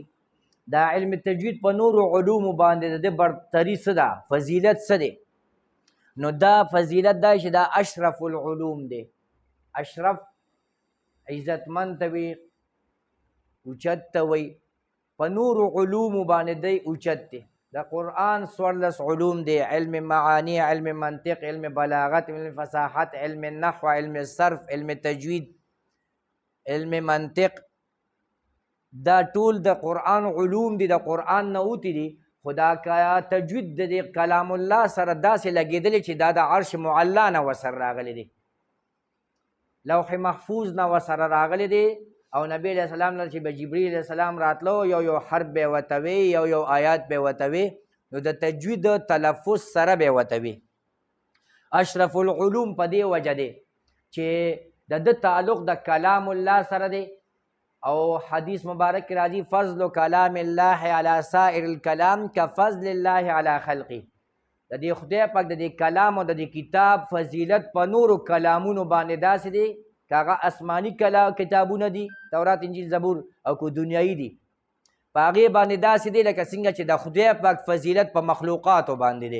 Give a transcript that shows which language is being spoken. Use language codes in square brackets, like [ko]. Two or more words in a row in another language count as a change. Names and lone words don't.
[ps] دا علم تجوید په نورو علومو باندې د برتری څه ده، فضیلت څه دی؟ نو دا فضیلت دا چې دا [ar] اشرف العلوم [ps] دی. اشرف عزتمند ته وي، اوچت ته وي. په نورو علومو باندې دی اوچت دی. د قرآن 14 علوم دی: علم معانی، علم منطق، علم بلاغت، علم فصاحت، علم نحو، علم صرف، علم تجوید، علم منطق. دا ټول د قرآن علوم دي، د قرآن نه اوتی دي. خدا کا تجوید د کلام الله سره داسې لګېدلی چې دا د عرش معلا نه ورسره راغلی دی، لوح محفوظ نه ورسره راغلی دی. او نبی [ar] علیہ السلام [ps] نه چې به جبریل [ar] علیہ السلام [ps] راتلو یو حرف به ورته وی، یو آیات به ورته وی، نو د تجوید تلفظ سره به ورته وی. [ar] اشرف العلوم [ps] په دې وجه دی چې د تعلق د کلام الله سره دی. او حدیث مبارک کې راځي [ar] فضل کلام الله علی سائر الکلام کفضل الله علی خلقه. [ps] د دې خدای پاک د دې کلام او د دې کتاب فضیلت په نورو کلامونو باندې داسې دی که هغه آسماني کتابونه دي، تورات، انجیل، زبور، او که دنیایي دي، په هغې باندې داسې دی لکه څنګه چې د خدای پاک فضیلت په مخلوقاتو باندې دی.